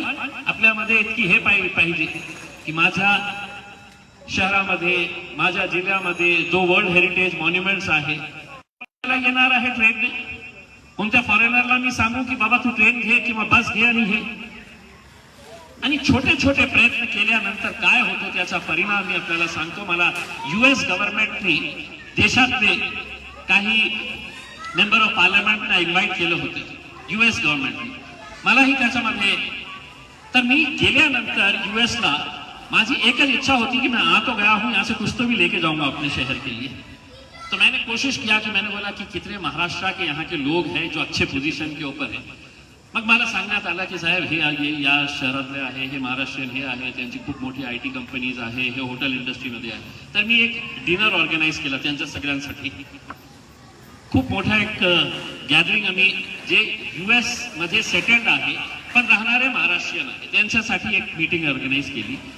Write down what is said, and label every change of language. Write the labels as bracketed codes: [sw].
[mr] पण आपल्यामध्ये इतकी हे पाहिजे की माझ्या शहरामध्ये, माझ्या जिल्ह्यामध्ये जो वर्ल्ड हेरिटेज मॉन्युमेंट्स आहे, येणार आहे ट्रेनने, कोणत्या फॉरेनरला मी सांगू की बाबा तू ट्रेन घे किंवा बस घे आणि हे, आणि छोटे छोटे प्रयत्न केल्यानंतर काय होतो त्याचा परिणाम मी आपल्याला सांगतो. मला US गव्हर्नमेंटने देशातले काही मेंबर ऑफ पार्लमेंटना इन्व्हाइट केलं होतं, US गव्हर्नमेंटने मलाही त्याच्यामध्ये. तर मी गेल्यानंतर US ला माझी एकच इच्छा होती कि [hi] मैं आ तो गया हूं, यहाँ से कुछ तो भी लेके जाऊंगा अपने शहर के लिए. तो मैंने कोशिश किया कि मैंने बोला कि कितने महाराष्ट्र के यहाँ के लोग हैं जो अच्छे पोजीशन के ऊपर है. [mr] मग मला सांगण्यात आलं की साहेब हे या शहरातले आहे, हे महाराष्ट्रीयन हे आहे, त्यांची खूप मोठी IT कंपनीज आहे, हे हॉटेल इंडस्ट्रीमध्ये आहे. तर मी एक डिनर ऑर्गनाईज केला त्यांच्या सगळ्यांसाठी. खूप मोठा एक गॅदरिंग आम्ही, जे US मध्ये सेटल्ड आहे पण राहणारे महाराष्ट्रीयन आहे, त्यांच्यासाठी एक मीटिंग ऑर्गनाईज केली.